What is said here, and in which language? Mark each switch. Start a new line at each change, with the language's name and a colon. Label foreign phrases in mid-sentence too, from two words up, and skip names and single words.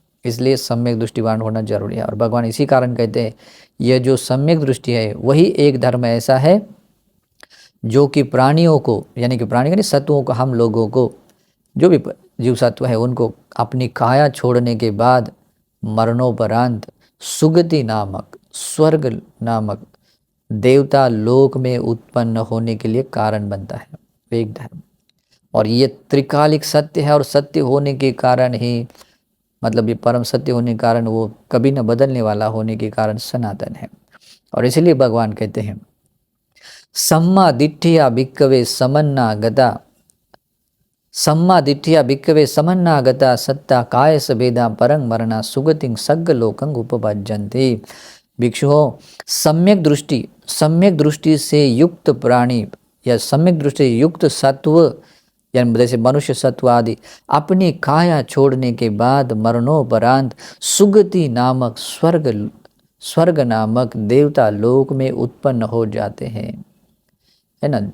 Hindi: इसलिए सम्यक दृष्टिवान होना जरूरी है। और भगवान इसी कारण कहते हैं यह जो सम्यक दृष्टि है वही एक धर्म ऐसा है जो कि प्राणियों को, यानी कि प्राणी यानी सत्वों को, हम लोगों को, जो भी जीव सत्व है उनको अपनी काया छोड़ने के बाद मरणोपरांत सुगति नामक, स्वर्ग नामक देवता लोक में उत्पन्न होने के लिए कारण बनता है एक धर्म। और ये त्रिकालिक सत्य है, और सत्य होने के कारण ही, मतलब ये परम सत्य होने के कारण, वो कभी न बदलने वाला होने के कारण सनातन है। और इसलिए भगवान कहते हैं
Pali: सम्मा दिट्ठिया भिक्खवे समन्नागता, सम्मा दिट्ठिया भिक्खवे समन्नागता सत्ता काय सभेदा परंग मरणा सुगतिं सग्ग लोकं उपपज्जन्ते।
Hindi: भिक्षुओं, सम्यक दृष्टि से युक्त प्राणी या सम्यक दृष्टि से युक्त सत्व, यानी जैसे मनुष्य सत्व आदि, अपनी काया छोड़ने के बाद मरणोपरांत सुगति नामक स्वर्ग नामक देवता लोक में उत्पन्न हो जाते हैं, है ना।